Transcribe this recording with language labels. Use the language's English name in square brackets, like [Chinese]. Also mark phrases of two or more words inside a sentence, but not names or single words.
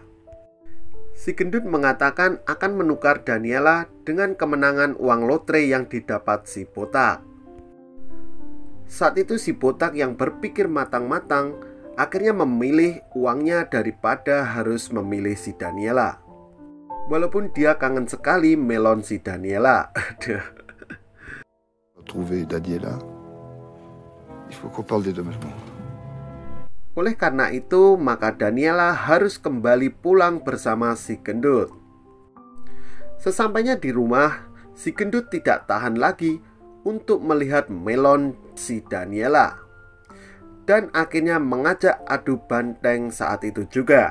[Indonesian] Si gendut mengatakan akan menukar Daniela dengan kemenangan uang lotre yang didapat si botak. Saat itu si botak yang berpikir matang-matang akhirnya memilih uangnya daripada harus memilih si Daniela. Walaupun dia kangen sekali melon si Daniela. [French] Trouver Daniela, il faut qu'on parle des dommagements. [Indonesian] Oleh karena itu, maka Daniela harus kembali pulang bersama si gendut. Sesampainya di rumah, si gendut tidak tahan lagi untuk melihat melon si Daniela. Dan akhirnya mengajak adu banteng saat itu juga.